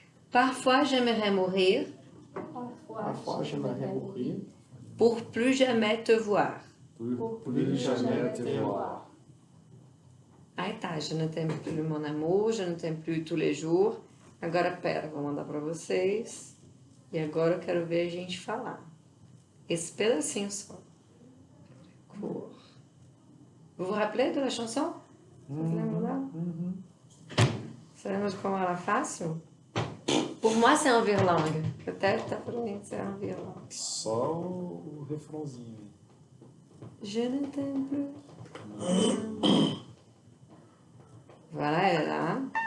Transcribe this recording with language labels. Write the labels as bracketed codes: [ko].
[fr] Parfois, j'aimerais mourir Parfois, j'aimerais mourir pour plus jamais te voir. Por plus jamais te voir. [pt] Aí tá, [fr] je ne t'aime plus mon amour, je ne t'aime plus tous les jours. [pt] Agora, pera, vou mandar pra vocês. E agora eu quero ver a gente falar. Esse pedacinho só. [fr] Vous vous rappelez de la chanson? [pt] Você lembra dela? Você lembra de como era fácil? [fr] Pour moi, c'est en virlangue. Peut-être pour mim, c'est en virlangue. [pt] Só o refrãozinho. [fr] Je ne t'aime plus. Voilà, elle est là.